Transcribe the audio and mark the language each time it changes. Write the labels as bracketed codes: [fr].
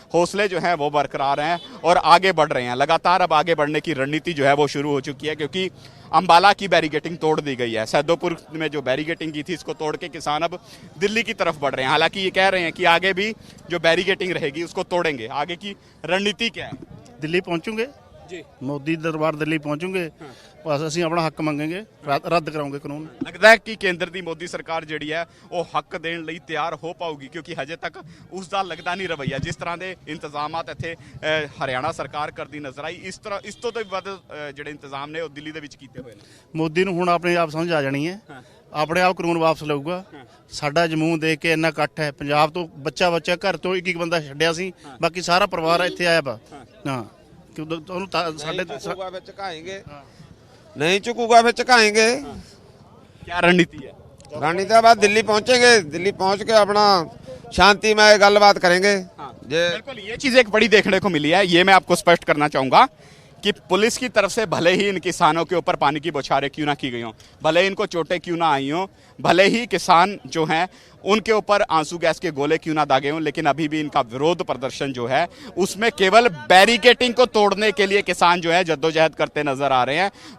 [hi] हौसले जो हैं वो बरकरार हैं और आगे बढ़ रहे हैं। लगातार अब आगे बढ़ने की रणनीति जो है वो शुरू हो चुकी है, क्योंकि अंबाला की बैरिकेटिंग तोड़ दी गई है। सैदोपुर में जो बैरिकेटिंग की थी इसको तोड़ के किसान अब दिल्ली की तरफ बढ़ रहे हैं। हालांकि ये कह रहे हैं कि आगे भी जो बैरिकेटिंग रहेगी उसको तोड़ेंगे। आगे की रणनीति क्या है? दिल्ली पहुंचूंगे मोदी दरबार दिल्ली पहुंचेंगे, बस [pa] ਅਸੀਂ ਆਪਣਾ ਹੱਕ ਮੰਗेंगे, ਰੱਦ ਕਰਾਂਗੇ ਕਾਨੂੰਨ। ਲੱਗਦਾ ਹੈ ਕਿ ਕੇਂਦਰ ਦੀ ਮੋਦੀ ਸਰਕਾਰ ਜਿਹੜੀ ਹੈ ਉਹ ਹੱਕ ਦੇਣ ਲਈ ਤਿਆਰ ਹੋ ਪਾਊਗੀ, ਕਿਉਂਕਿ ਹਜੇ ਤੱਕ ਉਸ ਦਾ ਲੱਗਦਾ ਨਹੀਂ ਰਵੱਈਆ। ਜਿਸ ਤਰ੍ਹਾਂ ਦੇ ਇੰਤਜ਼ਾਮਾਤ ਇੱਥੇ ਹਰਿਆਣਾ ਸਰਕਾਰ ਕਰਦੀ ਨਜ਼ਰ ਆਈ, ਇਸ ਤੋਂ ਵੀ ਵੱਧ ਜਿਹੜੇ ਇੰਤਜ਼ਾਮ ਨੇ ਉਹ ਦਿੱਲੀ ਦੇ ਵਿੱਚ ਕੀਤੇ ਹੋਏ ਨੇ। ਮੋਦੀ ਨੂੰ ਹੁਣ ਆਪਣੇ ਆਪ ਸਮਝ ਆ ਜਾਣੀ ਹੈ, ਆਪਣੇ ਆਪ ਕਾਨੂੰਨ ਵਾਪਸ ਲਊਗਾ। ਸਾਡਾ ਜਮੂਨ ਦੇਖ ਕੇ ਇੰਨਾ ਇਕੱਠ ਹੈ, ਪੰਜਾਬ ਤੋਂ ਬੱਚਾ ਘਰ ਤੋਂ ਇੱਕ ਬੰਦਾ ਛੱਡਿਆ ਸੀ, ਬਾਕੀ ਸਾਰਾ ਪਰਿਵਾਰ ਇੱਥੇ ਆਇਆ ਵਾ। ਹਾਂ ਉਹਨੂੰ ਸਾਡੇ ਵਿੱਚ ਝੁਕਾਏਂਗੇ, [hi] नहीं चुकूगा फिर झुकाएंगे। क्या रणनीति है? रणनीति बाद दिल्ली पहुंचेंगे, दिल्ली पहुंच के अपना शांतिमय गलबात करेंगे। बिल्कुल, ये चीज एक बड़ी देखने को मिली है, ये मैं आपको स्पष्ट करना चाहूंगा कि पुलिस की तरफ से भले ही इन किसानों के ऊपर पानी की बौछारें क्यों ना की गई हों, भले ही इनको चोटें क्यों ना आई हों, भले ही किसान जो हैं उनके ऊपर आंसू गैस के गोले क्यों ना दागे हों, लेकिन अभी भी इनका विरोध प्रदर्शन जो है उसमें केवल बैरिकेटिंग को तोड़ने के लिए किसान जो है जद्दोजहद करते नजर आ रहे हैं।